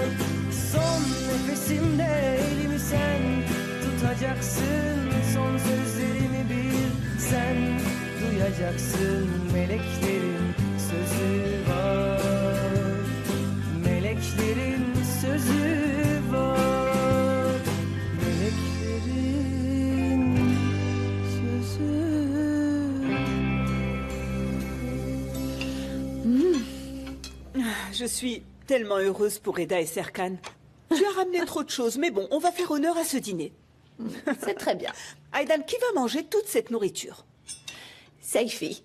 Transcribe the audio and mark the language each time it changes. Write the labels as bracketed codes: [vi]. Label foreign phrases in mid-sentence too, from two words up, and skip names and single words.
[tr] Son nefesimde elimi sen tutacaksın, son sözlerimi bir sen duyacaksın. Meleklerin sözü var, meleklerin sözü var, meleklerin sözü. [fr] Je suis tellement heureuse pour Eda et Serkan. Tu as ramené trop de choses, mais bon, on va faire honneur à ce dîner. C'est très bien. Aydan, qui va manger toute cette nourriture? Seifi.